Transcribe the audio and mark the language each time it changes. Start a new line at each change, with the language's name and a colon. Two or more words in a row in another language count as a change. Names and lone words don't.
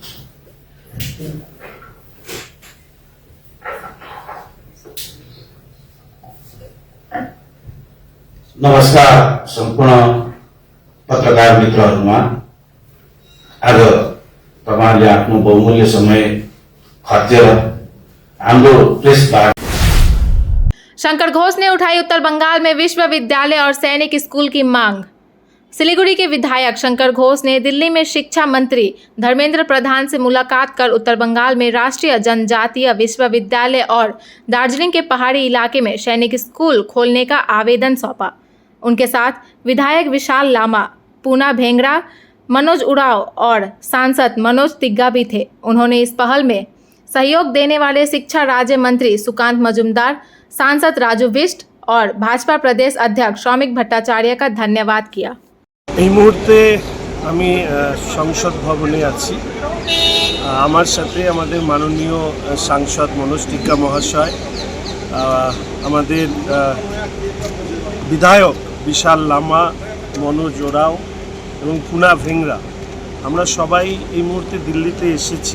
Nepali: नमस्कार सम्पूर्ण पत्रकार मित्रहरूमा। आज तपाईहरुले आफ्नो बहुमूल्य समय खर्चेर हाम्रो प्रेस
Hindi: शंकर घोष ने उठाई उत्तर बंगाल में विश्वविद्यालय और सैनिक स्कूल की मांग। सिलीगुड़ी के विधायक शंकर घोष ने दिल्ली में शिक्षा मंत्री धर्मेंद्र प्रधान से मुलाकात कर उत्तर बंगाल में राष्ट्रीय जनजातीय विश्वविद्यालय और दार्जिलिंग के पहाड़ी इलाके में सैनिक स्कूल खोलने का आवेदन सौंपा। उनके साथ विधायक विशाल लामा, पूना भेंगरा, मनोज उराव और सांसद मनोज तिग्गा भी थे। उन्होंने इस पहल में सहयोग देने वाले शिक्षा राज्य मंत्री सुकांत मजुमदार, सांसद राजू बिष्ट और भाजपा प्रदेश अध्यक्ष श्रमिक भट्टाचार्य का धन्यवाद किया।
Bangla: এই মুহূর্তে আমি সংসদ ভবনে আছি। আমার সাথে আমাদের মাননীয় সাংসদ মনোজ টিগ্গা মহাশয়, আমাদের বিধায়ক বিশাল লামা, মনোজ ওরাও এবং পুনা ভেংরা, আমরা সবাই এই মুহূর্তে দিল্লিতে এসেছি।